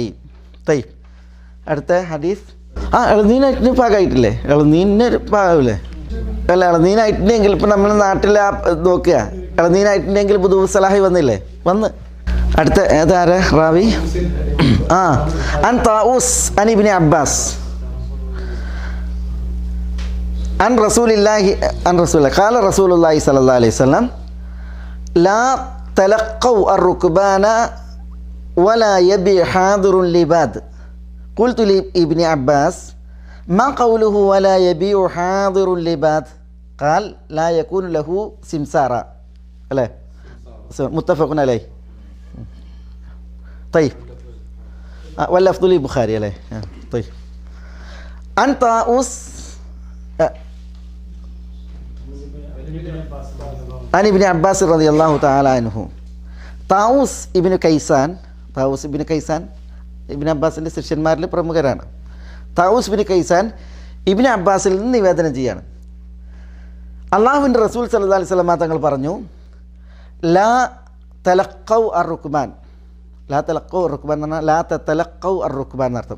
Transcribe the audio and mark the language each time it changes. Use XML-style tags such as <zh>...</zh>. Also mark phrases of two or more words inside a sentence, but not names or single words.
<ml>അടുത്ത ഹദീസ്. ഇളനീനായിട്ടിന് പാകമായിട്ടില്ലേ? ഇളനീനിന് പാകമില്ലേ? അല്ല, ഇളനീനായിട്ടുണ്ടെങ്കിൽ ഇപ്പം നമ്മുടെ നാട്ടിൽ നോക്കുക, ഇളനീനായിട്ടുണ്ടെങ്കിൽ</ml> <ar>بدو صلاحه</ar> <ml>വന്നില്ലേ? വന്ന്. അടുത്ത ഏതാരാ റാവി?</ml> <ar>عن طاوس عن ابن عباس عن رسول الله قال رسول الله صلى الله عليه وسلم لا تلقوا الركبان ولا يبيع حاضر لباد. قلت لابن عباس ما قوله ولا يبيع حاضر لباد؟ قال لا يكون له سمسارا. متفق عليه. طيب واللفظ للبخاري عليه. طيب عن طاووس عن ابن عباس رضي الله تعالى عنه.</ar> <ml>താവൂസ് ഇബ്നു കൈസാൻ ഇബ്നു അബ്ബാസിൻ്റെ ശിഷ്യന്മാരിൽ പ്രമുഖരാണ്. താവൂസ് ഇബ്നു കൈസാൻ ഇബ്നു അബ്ബാസിൽ നിന്ന് നിവേദനം ചെയ്യാണ്. അള്ളാഹുവിൻ്റെ റസൂൽ</ml> <ar>صلى الله عليه وسلم</ar> <ml>തങ്ങൾ പറഞ്ഞു,</ml> <ar>لا تلقوا الركبان, لا تلقوا ركبان</ar> <ml>എന്ന് പറഞ്ഞാൽ</ml> <ar>لا تلقوا الركبان</ar> <ml>എന്നർത്ഥം.</ml>